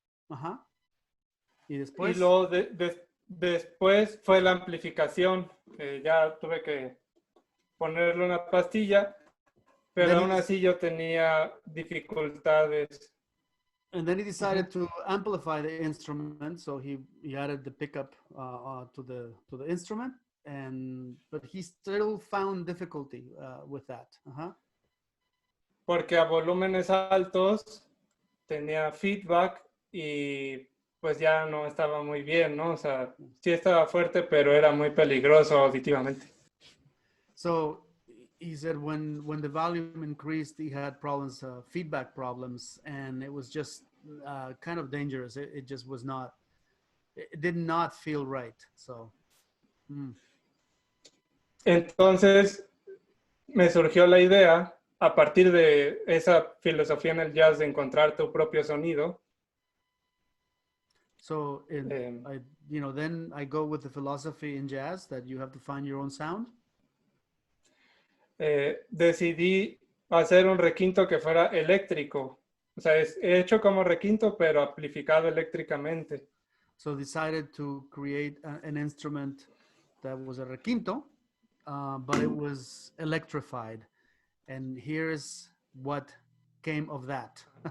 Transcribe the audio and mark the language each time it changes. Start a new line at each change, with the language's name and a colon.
Spanish: Ajá. Y después. Y luego después fue la amplificación. Ya tuve que ponerle una pastilla, pero aún así yo tenía dificultades.
English: And then he decided to amplify the instrument, so he added the pickup to the instrument, but he still found difficulty with that.
Spanish: Porque a volúmenes altos tenía feedback y pues ya no estaba muy bien, ¿no? O sea, sí estaba fuerte, pero era muy peligroso auditivamente.
English: So he said when the volume increased, he had problems, feedback problems, and it was just kind of dangerous. It just was not it did not feel right. So,
Spanish: Entonces me surgió la idea, a partir de esa filosofía en el jazz de encontrar tu propio sonido,
English: so em, then I go with the philosophy in jazz that you have to find your own sound.
Spanish: decidí hacer un requinto que fuera eléctrico. O sea, es hecho como requinto, pero amplificado eléctricamente.
English: So decided to create an instrument that was a requinto, but it was electrified. And here's what came of that.